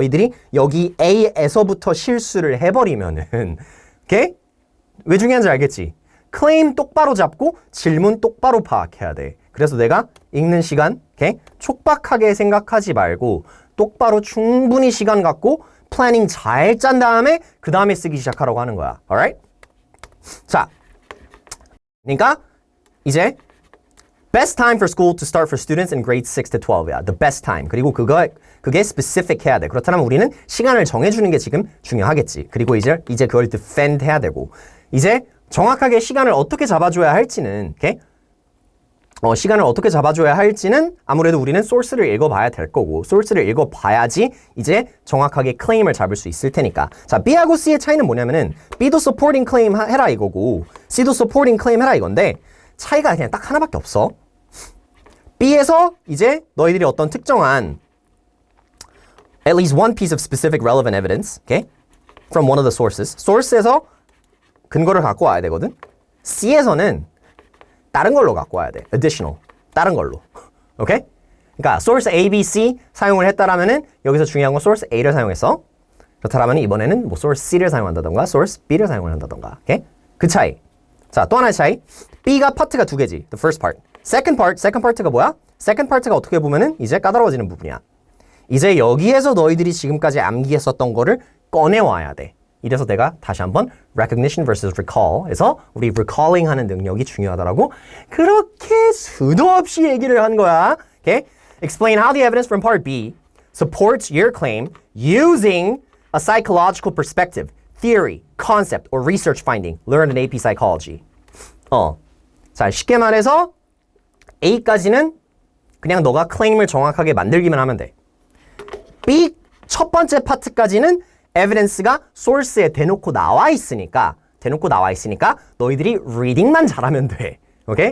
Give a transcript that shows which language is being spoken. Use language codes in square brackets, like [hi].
[ko] 너희들이 여기 A에서부터 실수를 해버리면은 오케이? 왜 중요한지 알겠지? claim 똑바로 잡고 질문 똑바로 파악해야 돼. 그래서 내가 읽는 시간 오케이? 촉박하게 생각하지 말고 똑바로 충분히 시간 갖고 플래닝 잘 짠 다음에 그 다음에 쓰기 시작하라고 하는 거야. [en] alright? [ko] 자, 그러니까 이제 [en] best time for school to start for students in grades 6 to 12야. The best time. [ko] 그리고 그게 specific 해야 돼. 그렇다면 우리는 시간을 정해주는 게 지금 중요하겠지. 그리고 이제 그걸 defend 해야 되고 이제 정확하게 시간을 어떻게 잡아줘야 할지는 오케이? 시간을 어떻게 잡아줘야 할지는 아무래도 우리는 소스를 읽어봐야 될 거고 소스를 읽어봐야지 이제 정확하게 클레임을 잡을 수 있을 테니까 자 B하고 C의 차이는 뭐냐면은 B도 supporting claim 해라 이거고 C도 supporting claim 해라 이건데 차이가 그냥 딱 하나밖에 없어. B에서 이제 너희들이 어떤 특정한 [en] at least one piece of specific relevant evidence okay? from one of the sources source에서 [ko] 근거를 갖고 와야 되거든. C에서는 다른 걸로 갖고 와야 돼. additional. 다른 걸로. 오케이? 그러니까 source A, B, C 사용을 했다라면은 여기서 중요한 건 source A를 사용했어. 그렇다면 이번에는 뭐 source C를 사용한다던가 source B를 사용을 한다던가. 오케이? 그 차이. 자, 또 하나의 차이. B가 파트가 두 개지. [en] The first part. [ko] second part가 뭐야? second part가 어떻게 보면은 이제 까다로워지는 부분이야. 이제 여기에서 너희들이 지금까지 암기했었던 거를 꺼내와야 돼. 이래서 내가 다시 한번 recognition versus recall에서 우리 recalling 하는 능력이 중요하다라고 그렇게 수도 없이 얘기를 한 거야. [en] Okay? Explain how the evidence from part B supports your claim using a psychological perspective, theory, concept, or research finding learned in AP psychology. [ko] 자, 쉽게 말해서 A까지는 그냥 너가 클레임을 정확하게 만들기만 하면 돼. B 첫 번째 파트까지는 에비던스가 소스에 대놓고 나와 있으니까 너희들이 리딩만 잘하면 돼. 오케이?